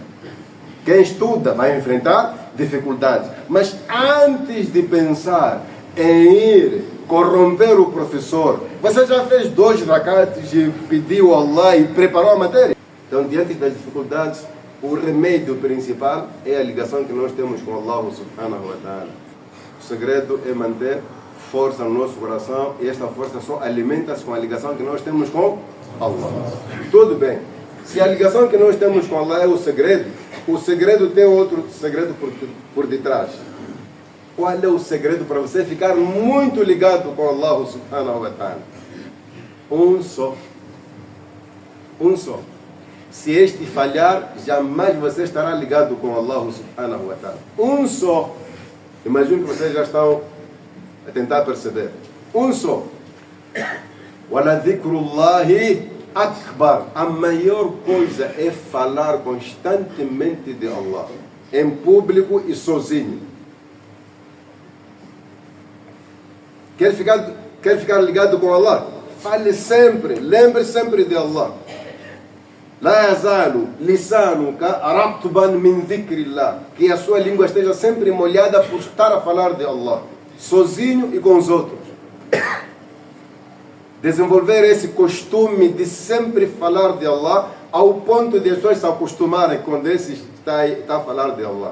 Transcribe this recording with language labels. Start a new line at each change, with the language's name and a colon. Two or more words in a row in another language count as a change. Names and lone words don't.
Portuguese: Quem estuda vai enfrentar dificuldades. Mas antes de pensar em ir corromper o professor, você já fez 2 rakats e pediu a Allah e preparou a matéria? Então, diante das dificuldades, o remédio principal é a ligação que nós temos com
Arabic: الله سبحانه وتعالى.
Portuguese: O segredo é manter força no nosso coração e esta força só alimenta-se com a ligação que nós temos com Allah. Tudo bem. Se a ligação que nós temos com Allah é o segredo tem outro segredo por detrás. Qual é o segredo para você ficar muito ligado com
Arabic: الله سبحانه وتعالى?
Portuguese: Um só. Se este falhar, jamais você estará ligado com
Arabic: الله سبحانه وتعالى.
Portuguese: Um só. Imagino que vocês já estão a tentar perceber. Um só.
Arabic: وَلَذِكْرُ Akbar.
Portuguese: A maior coisa é falar constantemente de Allah, em público e sozinho. Quer ficar ligado com Allah? Fale sempre, lembre sempre de Allah.
Arabic: لا يزال لسانك رطبا من ذكر الله.
Portuguese: Que a sua língua esteja sempre molhada por estar a falar de Allah, sozinho e com os outros. Desenvolver esse costume de sempre falar de Allah ao ponto de as pessoas se acostumarem quando esse está a falar de Allah.